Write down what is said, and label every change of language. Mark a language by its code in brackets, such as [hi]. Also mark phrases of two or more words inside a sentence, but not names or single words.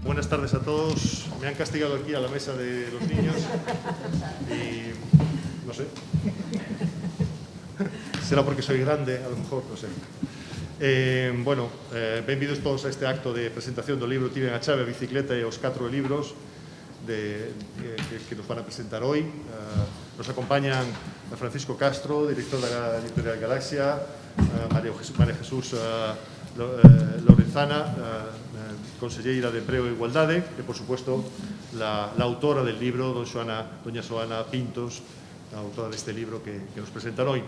[es] tardes a todos. Me han castigado aquí a la mesa de los niños y no sé. Será porque soy grande, a lo mejor, no sé. [gl] Benvidos todos a este acto de presentación do libro Tiven a chave, a bicicleta e os 4 libros [es] que nos van a presentar hoy. Nos acompañan Francisco Castro, director da Editorial Galaxia, María Jesús Lorenzana, conselleira de Emprego e Igualdade, e, por supuesto, la autora del libro, doña Xoana Pintos, la autora deste libro que nos presentan hoy.